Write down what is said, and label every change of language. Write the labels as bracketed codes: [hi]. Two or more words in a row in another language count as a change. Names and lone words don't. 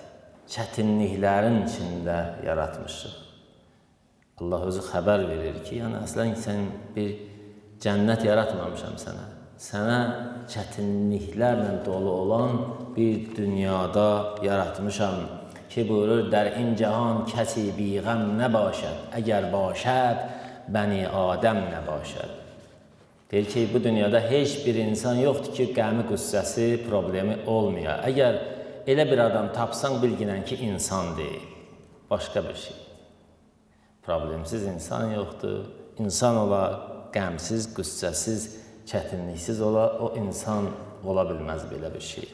[az] Çətinliklərin içində yaratmışıq. Allah özü xəbər verir ki, yəni əslən sən bir cənnət yaratmamışam sənə. Sənə çətinliklərlə dolu olan bir dünyada yaratmışam ki, buyurur, [fa] در این جهان کسی بی غم نباشد اگر باشد بنی آدم نباشد. [az] Deyir ki, bu dünyada heç bir insan yoxdur ki, qəmi, qüssəsi, problemi olmuyor. Əgər elə bir adam tapsan, bilginən ki, insan deyil, başqa bir şey. Problemsiz insan yoxdur. İnsan ola, qəmsiz, qüssəsiz, çətinliksiz ola, o insan ola bilməz belə bir şey.